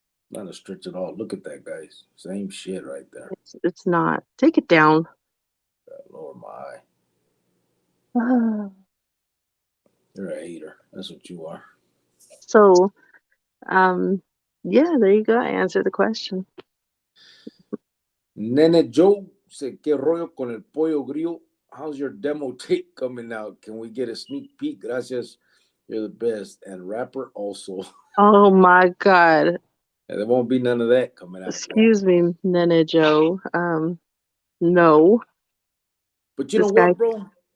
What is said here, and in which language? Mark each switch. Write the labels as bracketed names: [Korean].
[English] Not a stretch at all. Look at that, guys. Same shit right there. It's not. Take it down. Lower my eye. Ah. You're a hater. That's what you are. So, yeah, there you go. I answered the question. [Spanish] Nene Joe [English] said, [Spanish] ¿Qué rollo con el pollo grillo? [English] How's your demo tape coming out? Can we get a sneak peek? [Spanish] Gracias. [English] You're the best. And rapper also. Oh my God. And there won't be none of that coming out. Excuse me, Nene Joe. No. But you know what, bro?